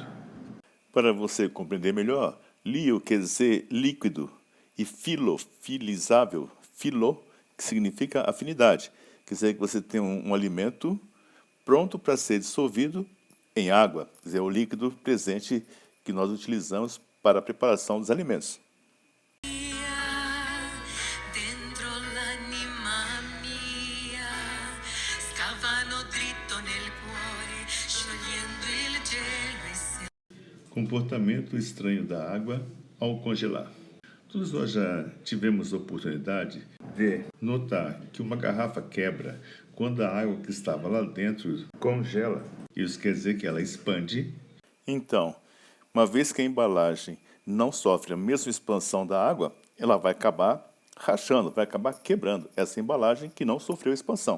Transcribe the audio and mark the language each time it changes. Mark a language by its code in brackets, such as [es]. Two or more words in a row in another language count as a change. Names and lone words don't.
[pt] Para você compreender melhor, lio quer dizer líquido e filofilizável, filo, que significa afinidade. Quer dizer que você tem um alimento pronto para ser dissolvido em água, quer dizer, o líquido presente que nós utilizamos para a preparação dos alimentos. [it] Dentro l'anima mia scavano dritto nel cuore, sciogliendo il gelo e se... [pt] Comportamento estranho da água ao congelar. Todos nós já tivemos a oportunidade de notar que uma garrafa quebra quando a água que estava lá dentro congela. Isso quer dizer que ela expande. Então, uma vez que a embalagem não sofre a mesma expansão da água, ela vai acabar rachando, vai acabar quebrando essa embalagem que não sofreu expansão.